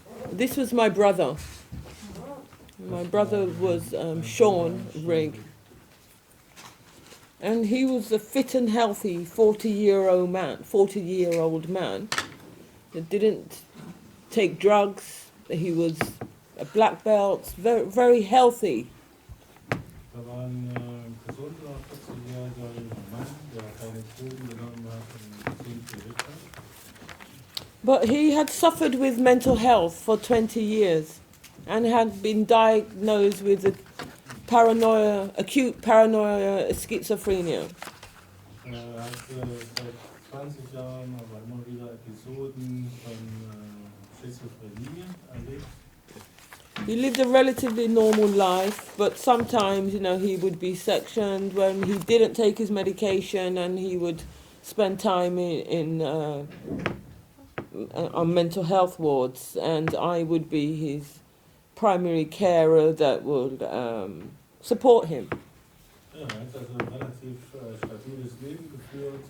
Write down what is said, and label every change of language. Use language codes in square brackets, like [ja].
[en] This was my brother. My brother was Sean Rigg. And he was a fit and healthy 40-year-old man that didn't take drugs. He was a black belt, very, very healthy. [de] Da war ein gesunder 40-jähriger junger Mann, der keine Drogen genommen hat und gesund gelebt hat. [en] But he had suffered with mental health for 20 years and had been diagnosed with acute paranoia schizophrenia. [de] Hat seit 20 Jahren aber immer wieder Episoden von Schizophrenie erlebt. [en] He lived a relatively normal life, but sometimes, he would be sectioned when he didn't take his medication, and he would spend time on mental health wards, and I would be his primary carer that would support him. [de] Ja, er hat also ein relativ stabiles Leben geführt.